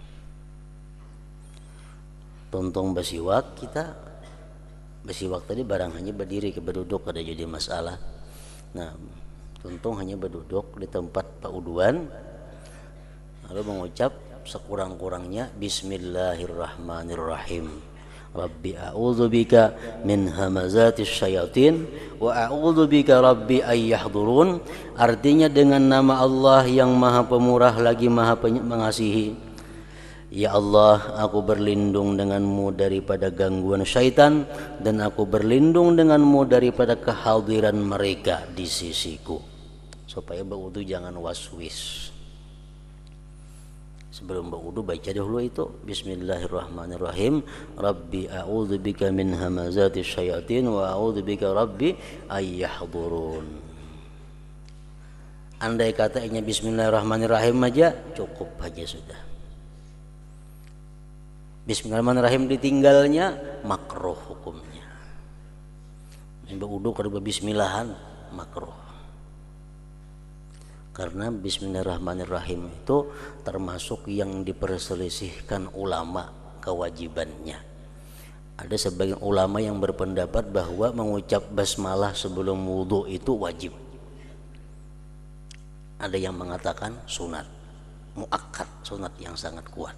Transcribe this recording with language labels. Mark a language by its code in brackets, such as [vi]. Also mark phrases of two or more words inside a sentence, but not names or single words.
[bjn] Tuntung bersiwak, kita bersiwak tadi barang hanya berdiri, ke berduduk ada jadi masalah. Nah, tuntung hanya berduduk di tempat pauduan, lalu mengucap sekurang-kurangnya Bismillahirrahmanirrahim. [ar] رب أعوذ بك من همزات الشياطين وأعوذ بك رب أن يحضرون. [id] Artinya dengan nama Allah yang Maha Pemurah lagi Maha Mengasihi. Ya Allah, aku berlindung denganmu daripada gangguan syaitan, dan aku berlindung denganmu daripada kehadiran mereka di sisiku. [bjn] Supaya berwudu jangan waswis. Sebelum berwudu baca dahulu itu Bismillahirrahmanirrahim, [ar] رب أعوذ بك من همزات الشياطين وأعوذ بك رب أن يحضرون. [bjn] Andai katanya Bismillahirrahmanirrahim aja cukup aja sudah. Bismillahirrahmanirrahim ditinggalnya makruh hukumnya. Berwudu kada bismillahan makruh. [id] Karena Bismillahirrahmanirrahim itu termasuk yang diperselisihkan ulama kewajibannya. Ada sebagian ulama yang berpendapat bahwa mengucap basmalah sebelum wudu itu wajib. Ada yang mengatakan sunat, muakkad, sunat yang sangat kuat.